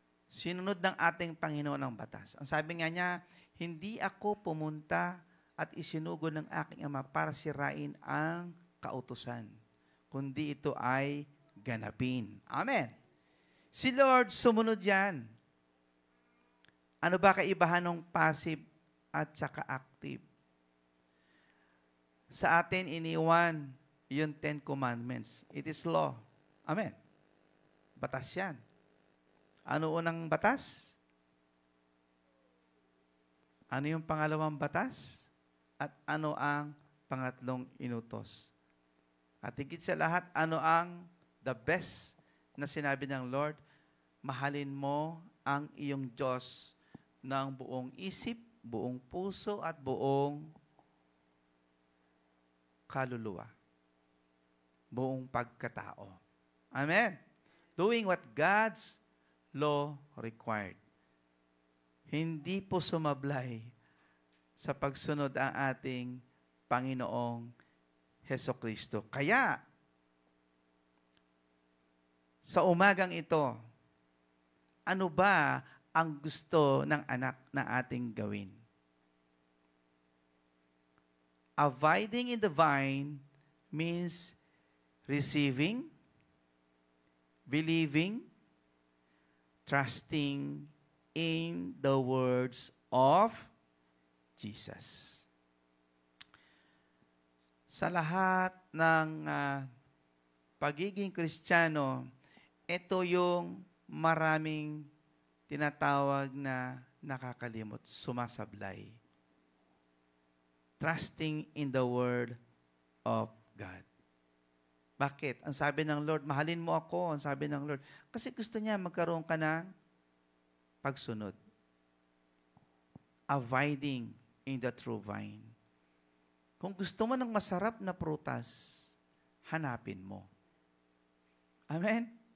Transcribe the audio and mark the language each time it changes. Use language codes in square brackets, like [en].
[tl] Sinunod ng ating Panginoon ang batas. Ang sabi nga niya, hindi ako pumunta at isinugo ng aking Ama para sirain ang kautusan, kundi ito ay ganapin. Amen. Si Lord sumunod yan. Ano ba kaibahan ng passive at saka active? Sa atin iniwan yung 10 Commandments. [en] It is law. [tl] Amen. Batas yan. Ano unang batas? Ano yung pangalawang batas? At ano ang pangatlong inutos? At higit sa lahat, ano ang the best na sinabi ng Lord? Mahalin mo ang iyong Diyos ng buong isip, buong puso, at buong kaluluwa. Buong pagkatao. Amen. [en] Doing what God's law required. [tl] Hindi po sumablay sa pagsunod ang ating Panginoong Hesukristo. Kaya, sa umagang ito, ano ba ang gusto ng anak na ating gawin? [en] Abiding in the vine means receiving, believing, trusting in the words of Jesus. [tl] Sa lahat ng pagiging Kristiyano, ito yung maraming tinatawag na nakakalimot, sumasablay. [en] Trusting in the Word of God. [tl] Bakit? Ang sabi ng Lord, mahalin mo ako, ang sabi ng Lord. Kasi gusto niya magkaroon ka ng pagsunod. [en] Abiding in the true vine. [tl] Kung gusto mo ng masarap na prutas, hanapin mo. Amen?